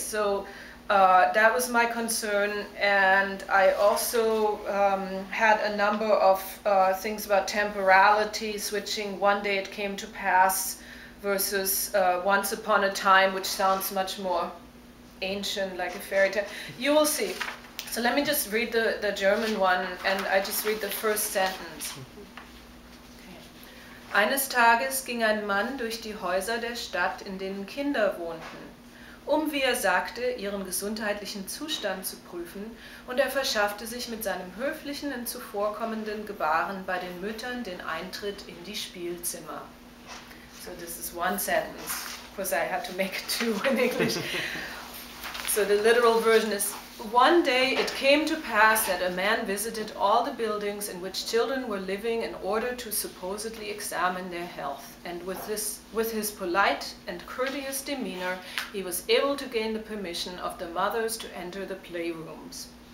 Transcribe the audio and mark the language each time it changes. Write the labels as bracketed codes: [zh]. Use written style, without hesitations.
[en] So that was my concern, and I also had a number of things about temporality, switching "one day it came to pass" versus "once upon a time," which sounds much more ancient, like a fairy tale. You will see. So let me just read the German one, and I just read the first sentence. Okay. [de] Eines Tages ging ein Mann durch die Häuser der Stadt, in denen Kinder wohnten, wie er sagte, ihren gesundheitlichen Zustand zu prüfen, und er verschaffte sich mit seinem höflichen und zuvorkommenden Gebaren bei den Müttern den Eintritt in die Spielzimmer. [en] So this is one sentence, because I had to make it 2 in English. So the literal version is, one day it came to pass that a man visited all the buildings in which children were living in order to supposedly examine their health, and with his polite and courteous demeanor he was able to gain the permission of the mothers to enter the playrooms.